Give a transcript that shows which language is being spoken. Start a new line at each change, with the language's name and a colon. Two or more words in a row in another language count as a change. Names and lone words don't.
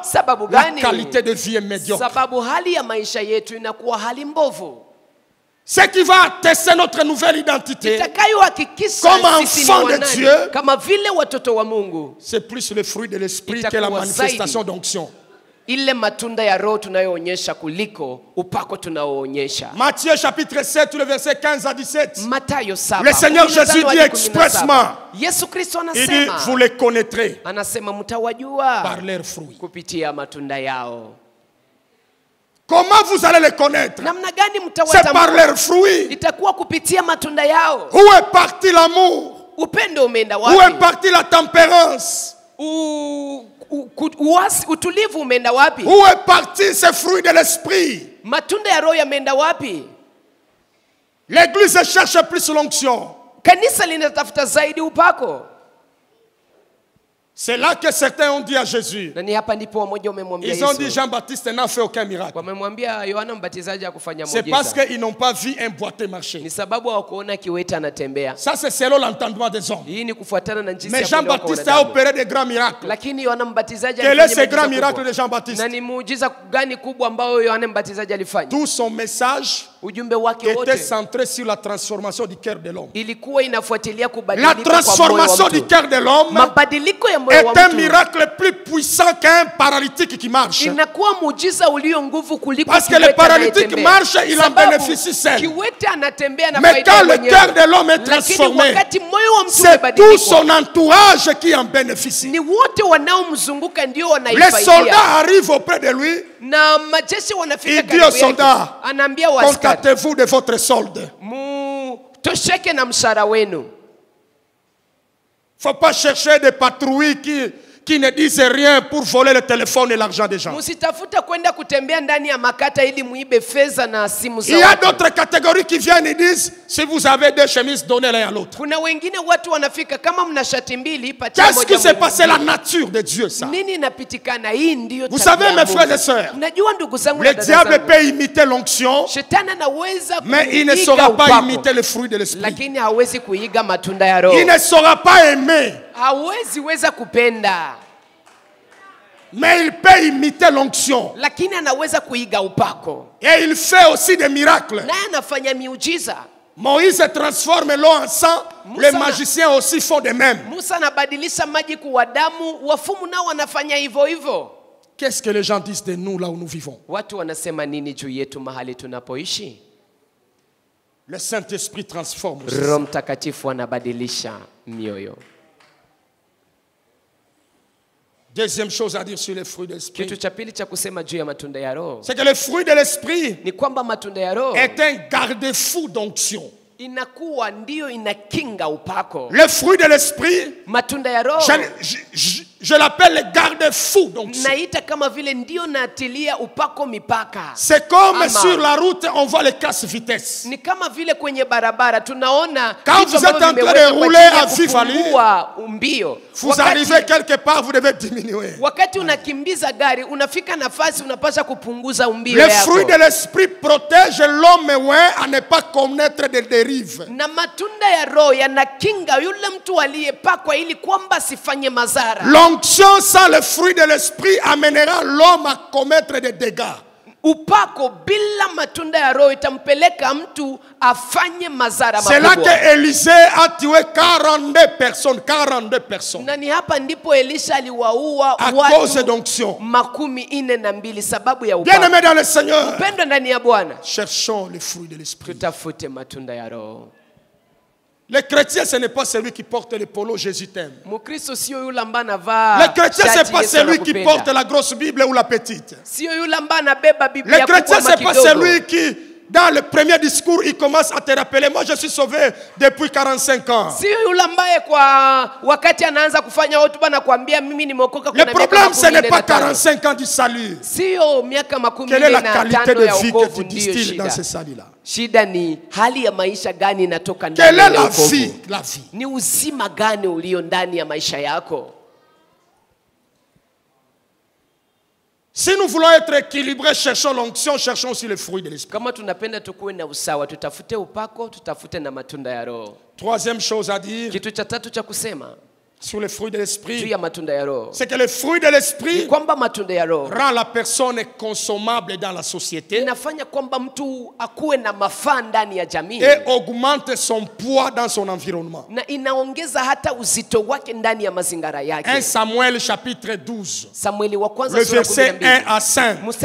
French: La qualité de vie est médiocre. Ce qui va attester notre nouvelle identité comme enfant de Dieu, c'est plus le fruit de l'esprit que la manifestation d'onction.
Swahili: ile matunda ya roho tunayoonyesha kuliko upako tunaoonyesha.
French: Matthieu chapitre 7 le verset 15 à 17.
Swahili: Mathayo 7.
French: Le Seigneur Jésus dit expressement.
Swahili: Yesu Kristo
French: Il dit
Swahili: anasema,
French: vous les connaîtrez
Swahili: anasema mtawajua
French: par leurs fruits.
Swahili: kupitia matunda yao.
French: Comment vous allez les connaître?
Swahili: Namna gani
French: C'est par leurs
Swahili: mtawatambua?
French: fruits.
Swahili: Itakuwa kupitia matunda yao.
French: Où est parti l'amour?
Swahili: Upendo umeenda
French: Où est
Swahili: wapi?
French: parti la tempérance?
Swahili: Utulivu umeenda wapi?
French: Où est parti ces fruits de l'esprit?
Swahili: Matunda ya roho yameenda wapi?
French: L'église cherche plus l'onction.
Swahili: Kanisa linatafuta zaidi upako.
French: C'est là que certains ont dit à Jésus.
Swahili: Na ni hapa ndipo wamoja wamemwambia
French: Ils ont dit
Swahili: Yesu.
French: Jean-Baptiste n'a fait aucun miracle.
Swahili: Wamemwambia Yohana Mbatizaji hakufanya
French: C'est parce
Swahili: muujiza.
French: qu'ils n'ont pas vu un boiteux marcher.
Swahili: Ni sababu hawakuona kiwete anatembea.
French: Ça c'est selon l'entendement des hommes.
Swahili: Hii ni kufuatana na jinsi
French: Mais
Swahili: ya kuelewa kwa
French: Jean-Baptiste a
Swahili: wanadamu.
French: opéré des grands miracles.
Swahili: Lakini Yohana Mbatizaji
French: Quel est
Swahili: alifanya
French: ce grand
Swahili: miujiza
French: miracle
Swahili: kubwa.
French: de Jean-Baptiste?
Swahili: Na ni muujiza gani kubwa ambao Yohana Mbatizaji alifanya?
French: Tout son message
Swahili: Ujumbe wake
French: était
Swahili: wote
French: centré sur la transformation du cœur de l'homme.
Swahili: ilikuwa inafuatilia
French: La
Swahili: kubadilika kwa moyo
French: transformation
Swahili: wa
French: du
Swahili: mtu.
French: cœur de l'homme
Swahili: Mabadiliko ya moyo wa
French: est un
Swahili: mtu
French: miracle plus puissant qu'un paralytique qui marche.
Swahili: inakuwa muujiza ulio nguvu kuliko
French: Parce que le
Swahili: kiwete
French: paralytique
Swahili: anayetembea.
French: marche, il en
Swahili: Sababu
French: bénéficie seul.
Swahili: kiwete anatembea na
French: Mais
Swahili: faida
French: quand le
Swahili: mwenyewe.
French: cœur de l'homme est
Swahili: Lakini
French: transformé,
Swahili: wakati moyo wa mtu
French: c'est tout
Swahili: umebadilika,
French: son entourage qui en bénéficie.
Swahili: ni wote wanaomzunguka ndio
French: Les
Swahili: wanaifaidia.
French: soldats arrivent auprès de lui.
Swahili: Na majeshi wanafika
French: Il dit aux
Swahili: karibu yake.
French: soldats,
Swahili: Anaambia waaskari,
French: contentez-vous de votre solde.
Swahili: tosheke na mshahara wenu.
French: Faut pas chercher des patrouilles qui ne disent rien pour voler le téléphone et l'argent des gens.
Swahili: Msitafuta kwenda kutembea ndani ya makata ili muibe fedha na simu za
French: Il y a
Swahili: watu.
French: d'autres catégories qui viennent et disent, si vous avez deux chemises, donnez-les à l'autre.
Swahili: Kuna wengine watu wanafika kama mna shati mbili patia
French: Qu'est-ce
Swahili: moja
French: qui s'est passé? La
Swahili: mwingine.
French: nature de Dieu, ça.
Swahili: Nini inapitikana? Hii ndio
French: Vous
Swahili: tabia
French: savez,
Swahili: ya
French: mes
Swahili: Mungu.
French: frères et sœurs,
Swahili: Unajua ndugu zangu
French: le
Swahili: na dada
French: diable
Swahili: zangu,
French: peut imiter l'onction,
Swahili: shetani anaweza
French: mais il ne
Swahili: kuiga
French: saura pas
Swahili: upako,
French: imiter le fruit de l'esprit.
Swahili: lakini hawezi kuiga matunda ya roho.
French: Il ne saura pas aimer,
Swahili: Hawezi weza kupenda,
French: mais il peut imiter l'onction.
Swahili: lakini anaweza kuiga upako.
French: Et il fait aussi des miracles.
Swahili: Naye anafanya miujiza.
French: Moïse transforme l'eau en sang, les
Swahili: Musa-
French: magiciens aussi font de même.
Swahili: Musa anabadilisha maji kuwa damu, wafumu nao wanafanya hivyo hivyo.
French: Qu'est-ce que les gens disent de nous là où nous vivons?
Swahili: Watu wanasema nini juu yetu mahali tunapoishi?
French: Le Saint-Esprit transforme aussi.
Swahili: Roho Mtakatifu anabadilisha mioyo.
French: Deuxième chose à dire sur les fruits de l'esprit,
Swahili: Kitu cha pili cha kusema juu ya matunda ya roho
French: c'est que le fruit de l'esprit
Swahili: ni kwamba matunda ya roho
French: est un garde-fou d'onction.
Swahili: inakuwa ndiyo inakinga upako.
French: Le fruit de l'esprit,
Swahili: Matunda ya roho
French: je l'appelle le garde-fou d'onction.
Swahili: naita kama vile ndiyo naatilia upako mipaka.
French: C'est comme
Swahili: Ama.
French: sur la route, on voit les casse-vitesse.
Swahili: Ni kama vile kwenye barabara tunaona
French: Quand
Swahili: vitu
French: vous êtes
Swahili: ambavyo
French: en train de
Swahili: vimewekwa kwa
French: rouler
Swahili: ajili ya
French: à vive allure,
Swahili: kupungua mbio.
French: Vous arrivez quelque part, vous devez diminuer.
Swahili: Wakati unakimbiza gari unafika nafasi unapaswa kupunguza mbio
French: Le
Swahili: yako.
French: fruit de l'esprit protège l'homme à ne pas connaître des dérives.
Swahili: Na matunda ya roho yanakinga yule mtu aliyepakwa ili kwamba asifanye madhara.
French: L'onction sans le fruit de l'esprit amènera l'homme à commettre des dégâts.
Swahili: Upako bila matunda ya roho itampeleka mtu afanye madhara
French: C'est là
Swahili: makubwa.
French: que Élisée a tué 42 personnes. 42 personnes.
Swahili: Na ni hapa ndipo Elisha aliwaua
French: À cause
Swahili: watu
French: d'onction.
Swahili: 42 sababu ya
French: Bien
Swahili: upako.
French: aimé dans le Seigneur,
Swahili: Pendwa ndani ya Bwana,
French: cherchons le fruit de l'esprit.
Swahili: tutafute matunda ya roho.
French: Le chrétien, ce n'est pas celui qui porte le polo Jésus t'aime.
Swahili: Mkristo sio yule ambaye anavaa
French: Le chrétien, ce n'est
Swahili: shati
French: pas
Swahili: Yesu
French: celui qui
Swahili: anakupenda.
French: porte la grosse Bible ou la petite.
Swahili: Sio yule ambaye anabeba Biblia
French: Le chrétien,
Swahili: kubwa
French: ce n'est pas
Swahili: kidogo.
French: celui qui, dans le premier discours, il commence à te rappeler, moi je suis sauvé depuis 45 ans.
Swahili: Sio yule ambaye kwa wakati anaanza kufanya hotuba na kuambia mimi nimeokoka
French: Le
Swahili: kuna
French: problème, ce n'est pas 45. 45 ans du salut.
Swahili: Sio miaka
French: Quelle est la qualité 15 de
Swahili: ya
French: vie que
Swahili: wokovu
French: tu
Swahili: ndiyo
French: distilles dans
Swahili: shida.
French: ce salut-là?
Swahili: Shida ni hali ya maisha gani inatoka
French: Quelle
Swahili: ndani
French: est
Swahili: ya
French: la
Swahili: wokovu.
French: vie? La vie.
Swahili: Ni uzima gani ulio ndani ya maisha yako?
French: Si nous voulons être équilibrés, cherchons l'onction, cherchons aussi le fruit de l'esprit.
Swahili: Kama tunapenda tukuwe na usawa, tutafute upako, tutafute na matunda ya roho.
French: Troisième chose à dire,
Swahili: Kitu cha tatu cha kusema,
French: sur les fruits de l'esprit, c'est que le fruit de l'esprit rend la personne consommable dans la société et augmente son poids dans son environnement. 1 Samuel chapitre 12, le verset 1 à 5.